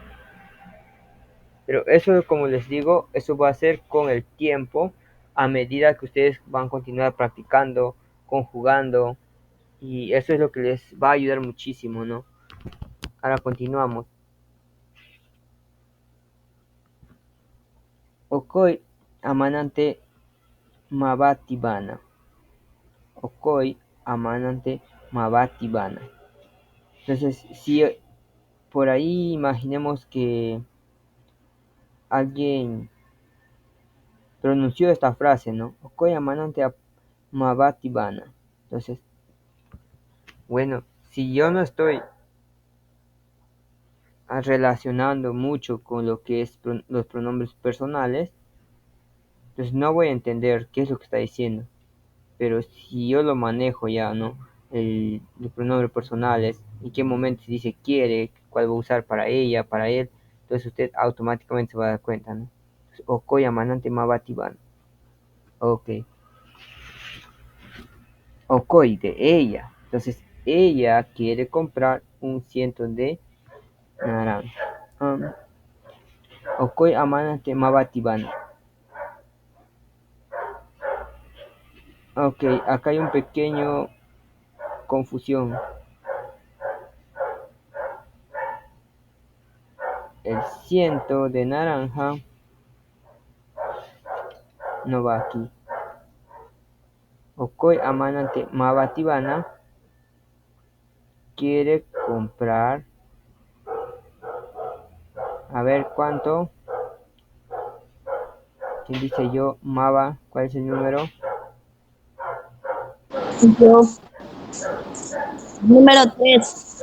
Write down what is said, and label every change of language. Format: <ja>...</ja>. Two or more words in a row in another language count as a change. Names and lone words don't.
<es>Pero eso, como les digo, eso va a ser con el tiempo, a medida que ustedes van a continuar practicando, conjugando, y eso es lo que les va a ayudar muchísimo, ¿no? Ahora continuamos.</es> <cni>Okoi amanante mabatibana. Okoi amanante mabatibana.</cni> <es>Entonces, si por ahí imaginemos que alguien pronunció esta frase, ¿no?</es> <cni>Okoi amanante mabatibana.</cni> <es>Entonces, bueno, si yo no estoy relacionando mucho con lo que es los pronombres personales, entonces no voy a entender qué es lo que está diciendo. Pero si yo lo manejo ya, ¿no? Los pronombres personales, en qué momento se dice quiere, cuál va a usar para ella, para él, entonces usted automáticamente se va a dar cuenta, ¿no?</es> <cni>Okoi amanante mabatibana.</cni> <es>Ok. Okoi de ella. Entonces ella quiere comprar un ciento de naranja.</es> <cni>Okoi amanante mabatibana.</cni> <es>Ok, acá hay un pequeño confusión. El ciento de naranja no va aquí.</es> <cni>Okoi amanante mabatibana</cni> <es>quiere comprar. A ver cuánto. ¿Quién dice yo? Maba, ¿cuál es el número? Yo, número 3.</es>